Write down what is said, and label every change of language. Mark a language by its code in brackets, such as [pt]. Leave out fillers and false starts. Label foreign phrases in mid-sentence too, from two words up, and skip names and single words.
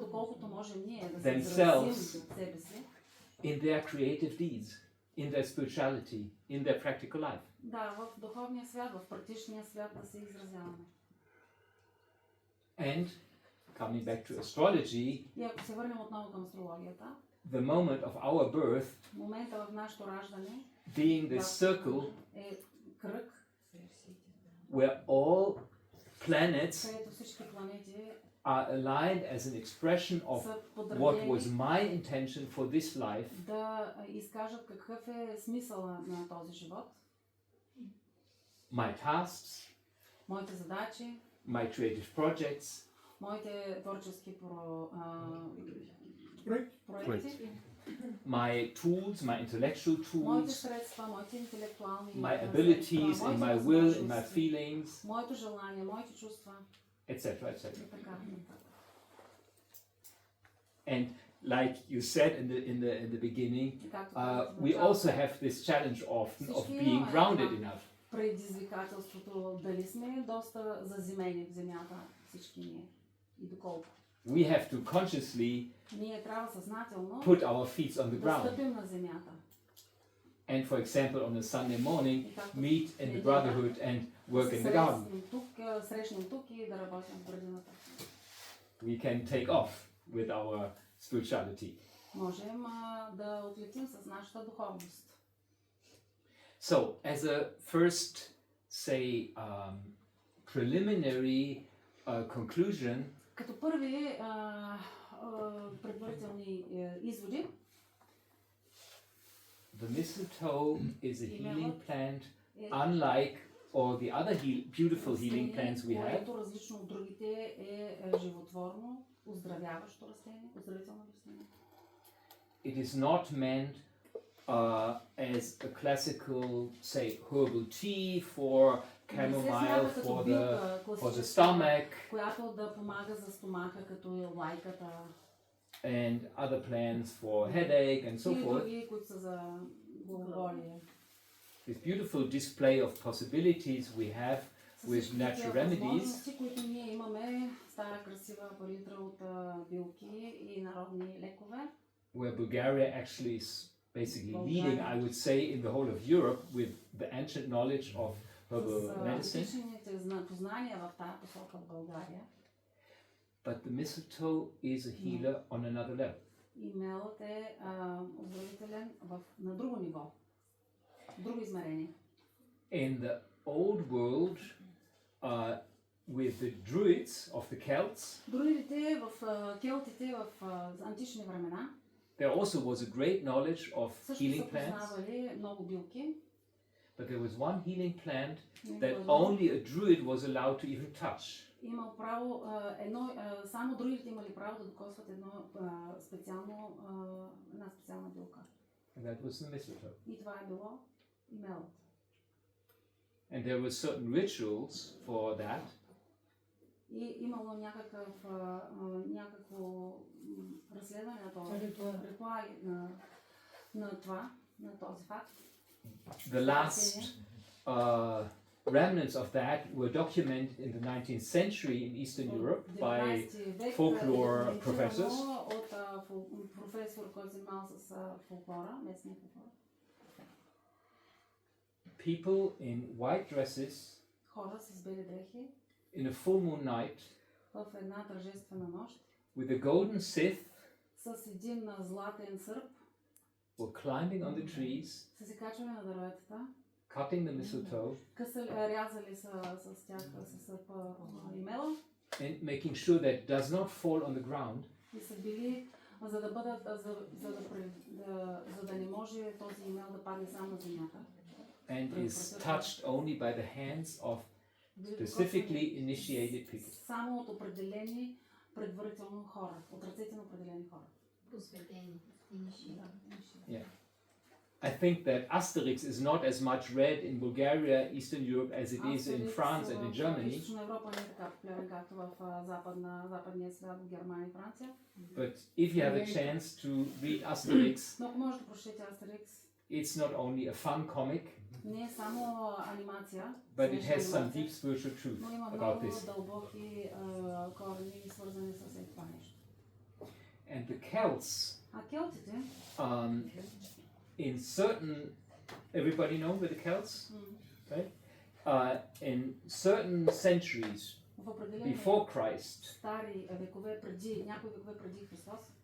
[bg] доколкото можем ние да се [en] themselves [bg] изразим себе си, [en] in their creative deeds, in their spirituality, in their practical life. [bg] да, в духовния свят, в практичния свят да се изразяваме. [en] And coming back to astrology, [bg] И ако се върнем отново към астрологията, [en] the moment of our birth [bg] момента в нашето раждане [en] being this circle [bg] е кръг, [en] where all planets [bg] където всички планети [en] are aligned as an expression of [bg] са [en] what was [bg] подредени [en] my intention for this life, [bg] да изкажат какъв е смисъла на този живот, [en] my tasks, [bg] моите задачи, [en] my creative projects, [bg] моите творчески проекти, [en] my tools, my intellectual [bg] моите [en] tools, [bg] средства, моите интелектуални [en] my [bg] средства, [en] abilities, and [bg] моите [en] my will, and my [bg] възможности, [en] feelings, [bg] моето желание, моите чувства [en] etc., etc. [bg] и така нататък. [en] And like you said in the beginning, [bg] И както [en] we also have this challenge often of being grounded enough. [bg] предизвикателството дали сме доста заземени в земята всички ние и доколко. [en] We have to consciously [bg] Ние трябва съзнателно [en] put our feet on the [bg] да [en] ground. [bg] стъпим на земята. [en] And for example, on a Sunday morning, [bg] И както [en] meet in the [bg] неделя, [en] brotherhood and work in the garden. [bg] Срещнем тук и да работим в градината. [en] We can take off with our spirituality. [bg] Можем да отлетим с нашата духовност. [en] So, as a first, say, preliminary conclusion, [bg] Като първи предварителни изводи, [en] the mistletoe is a healing plant, [bg] е [en] unlike all the other beautiful healing plants we have. [bg] което различно от другите е животворно, оздравяващо растение, оздравително растение. [en] It is not meant as a classical, say, herbal tea for chamomile for the stomach [bg] която да помага за стомаха, като е лайката [en] and other plants for headache and so [bg] и [en] forth. [bg] други, които са за главоболие. [en] this beautiful display of possibilities we have with natural remedies, [bg] възможности, които ние имаме с тази красива палитра от билки и народни лекове. [en] where Bulgaria actually is basically Bulgaria. leading, I would say, in the whole of Europe with the ancient knowledge of herbal [bg] С [en] medicine. [bg] античните познания в тази посока в България. [en] But the mistletoe is a healer on another level. [bg] И мелът е оздравителен на друго ниво, друго измерение. [en] In the old world, with the druids of the Celts, [bg] Друидите в келтите в антични времена [en] there also was a great knowledge of [bg] също [en] healing [bg] са [en] plants, [bg] познавали много билки. [en] but there was one healing plant [bg] Има [en] that [bg] едно- [en] only a druid was allowed to even touch. [bg] Имал право, само друидите имали право да докосват една специална билка. [en] And that was the mistletoe. [bg] И това е било и мелът. [en] And there were certain rituals for that. [bg] И имало някакво разследване на това, ритуали на това, на този факт. [en] The last remnants of that were documented in the 19th century in Eastern Europe by folklore professors. [bg] От професор, който се занимавал с фолклора, местния фолклор. [en] People in white dresses [bg] Хора с бели дрехи [en] in a full moon night [bg] в една тържествена нощ [en] with a golden scythe [bg] с един златен сърп [en] were climbing on the trees, [bg] са се качвали на дърветата, [en] cutting the mistletoe, [bg] рязали с тях с сърпа и мела [en] and making sure that it does not fall on the ground. [bg] и са били, за да не може този имел да падне сам на земята. [en] And is touched only by the hands of specifically initiated people. [bg] Само от определени предварително хора, от ръцете на определени хора. Посветени. [en] Yeah. I think that Asterix is not as much read in Bulgaria, Eastern Europe, as it is in France and in Germany. [bg] Източна Европа не е така популярен, както в западния свят, в Германия и Франция. [en] But if you have a chance to read Asterix, [bg] Но ако може да прочетете Астерикс, [en] it's not only a fun comic, [bg] не е само анимация, [en] but it has some [bg] анимация, [en] deep spiritual truth [bg] но има [en] about [bg] много [en] this. [bg] дълбоки корени, свързани с това нещо. [en] And the Celts, [bg] А келтите, [en] in certain, everybody know with the Celts, right? In certain centuries [bg] в определени before Christ, стари векове преди, някои векове преди Христос,